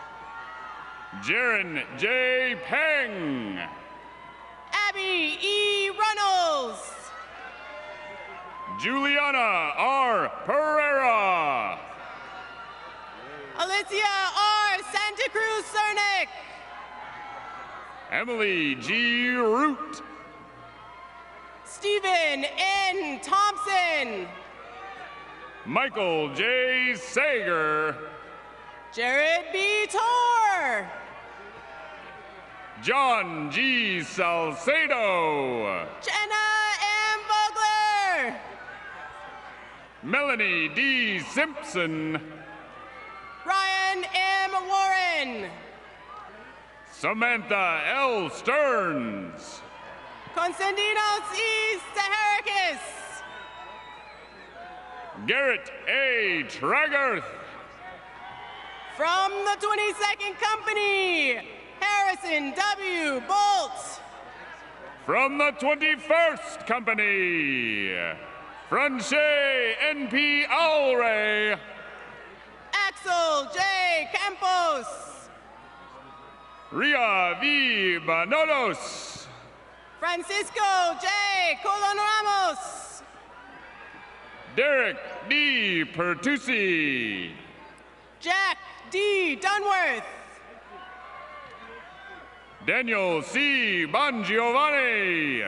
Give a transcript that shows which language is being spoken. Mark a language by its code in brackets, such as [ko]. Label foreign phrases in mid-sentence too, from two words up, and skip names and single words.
[en] Jaron J. Peng. Abby E. Runnels. Juliana R. Pereira. Alicia R. Santa Cruz Cernick. Emily G. Root. Stephen N. Thompson. Michael J. Sager. Jared B. Tor. John G. Salcedo. Jenna M. Vogler. Melanie D. Simpson. Ryan M. Warren. Samantha L. Stearns. Konstantinos E. Saharakis. Garrett A. Tragarth. From the 22nd Company, Harrison W. Bolt. From the 21st Company, Franche N.P. Alray. Axel J. Campos. Ria V. Banodos. Francisco J. Colon Ramos. Derek D. Pertusi. Jack D. Dunworth. Daniel C. Bongiovanni.